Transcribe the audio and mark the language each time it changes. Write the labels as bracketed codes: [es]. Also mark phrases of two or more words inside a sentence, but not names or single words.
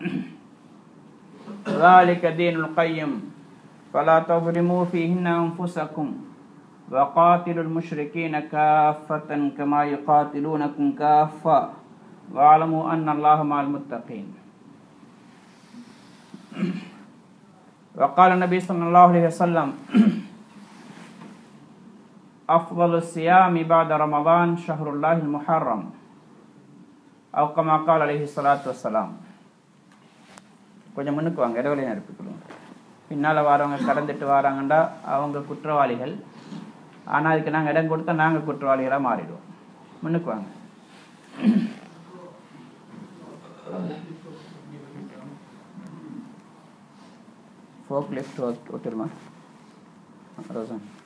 [ar] ذلك دين القيم فلا تظلموا فيهن أنفسكم وقاتلوا المشركين كافة كما يقاتلونكم كافة واعلموا أن الله مع المتقين. وقال النبي صلى الله عليه وسلم أفضل الصيام بعد رمضان شهر الله المحرم أو كما قال عليه الصلاة والسلام. [ta] கொஞ்சம் முன்னுக்கு வாங்க, இடைவெளி நிரப்பிக்கொள்ளுங்க. பின்னால் வரவங்க கடந்துட்டு வராங்கண்டா அவங்க குற்றவாளிகள், ஆனால் அதுக்கு நாங்கள் இடம் கொடுத்தா நாங்கள் குற்றவாளிகளாக மாறிடுவோம். முன்னுக்கு வாங்க. [en] fork lift [ta] ஒட்டுருமா ரோசன்.